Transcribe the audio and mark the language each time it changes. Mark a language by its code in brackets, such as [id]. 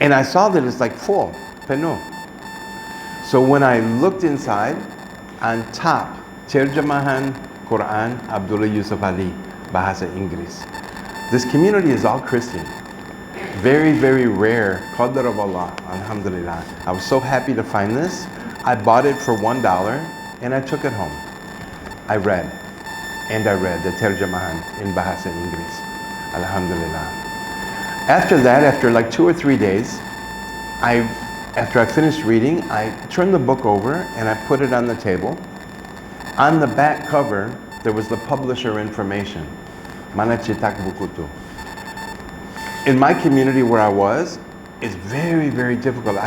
[en] And I saw that it's like full, [ms] penuh. [en] So when I looked inside, on top, [ms] terjemahan Quran [en] Abdullah Yusuf Ali, [ms] bahasa Inggris. [en] This community is all Christian. Very, very rare. Qadar of Allah, alhamdulillah. I was so happy to find this. I bought it for $1 and I took it home. I read the [ms] terjemahan [en] in [ms] bahasa Inggris. [en] Alhamdulillah. After that, after like 2 or 3 days, after I finished reading, I turned the book over and I put it on the table. On the back cover, there was the publisher information. [ms] Mana cetak buku tu. [en] In my community where I was, it's very, very difficult.